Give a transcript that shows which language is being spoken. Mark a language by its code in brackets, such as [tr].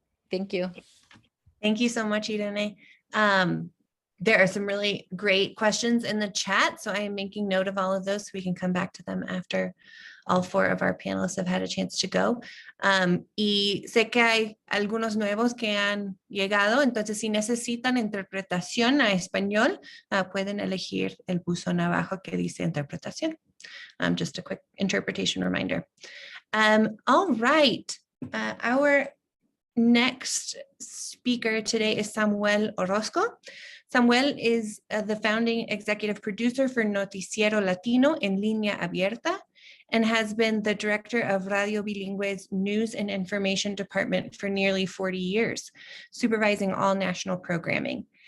[en] Thank you. Thank you so much, Irene. There are some really great questions in the chat, so I am making note of all of those so we can come back to them after all four of our panelists have had a chance to go. [es] Y sé que hay algunos nuevos que han llegado, entonces si necesitan interpretación a español, pueden elegir el buzón abajo que dice interpretación. [en] Just a quick interpretation reminder. All right, our next speaker today is Samuel Orozco. Samuel is the founding executive producer for Noticiero Latino en Línea Abierta and has been the director of Radio Bilingue's News and Information Department for nearly 40 years, supervising all national programming.